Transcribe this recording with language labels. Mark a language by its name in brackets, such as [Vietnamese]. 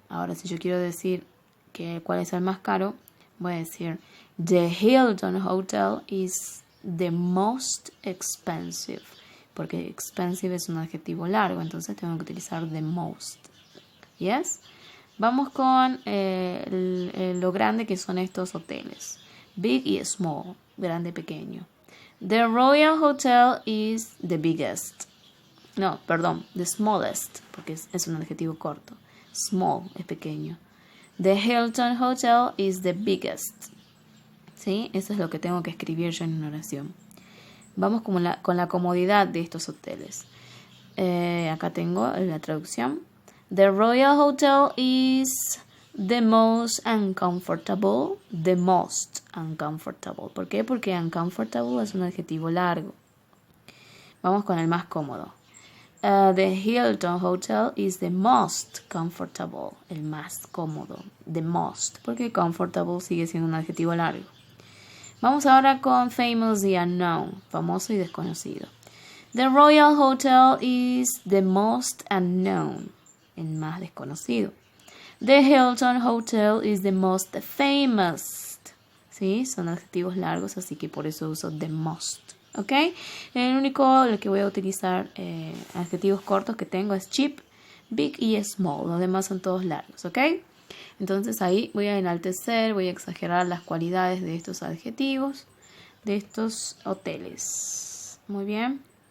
[Spanish] Ahora si yo quiero decir cuál es el más caro, voy a decir [English] The Hilton Hotel is the most expensive, [Spanish] porque expensive es un adjetivo largo, entonces tengo que utilizar the most. Yes? Vamos con lo grande que son estos hoteles. Big y small, grande, pequeño. [English] The Royal Hotel is the biggest. No, [Spanish] perdón, [English] the smallest, [Spanish] porque es un adjetivo corto. [English] Small [Spanish] es pequeño. [English] The Hilton Hotel is the biggest. [Spanish] ¿Sí? Eso es lo que tengo que escribir yo en una oración. Vamos con la comodidad de estos hoteles. Acá tengo la traducción. [English] The Royal Hotel is the most uncomfortable. The most uncomfortable. [Spanish] ¿Por qué? Porque uncomfortable es un adjetivo largo. Vamos con el más cómodo. [English] The Hilton Hotel is the most comfortable. [Spanish] El más cómodo. The most. Porque comfortable sigue siendo un adjetivo largo. Vamos ahora con famous y unknown. Famoso y desconocido. [English] The Royal Hotel is the most unknown. [Spanish] El más desconocido. [English] The Hilton Hotel is the most famous. [Spanish] ¿Sí? Son adjetivos largos, así que por eso uso the most. ¿Ok? El que voy a utilizar adjetivos cortos que tengo es cheap, big y small. Los demás son todos largos. ¿Ok? Entonces ahí voy a enaltecer, voy a exagerar las cualidades de estos adjetivos, de estos hoteles. Muy bien.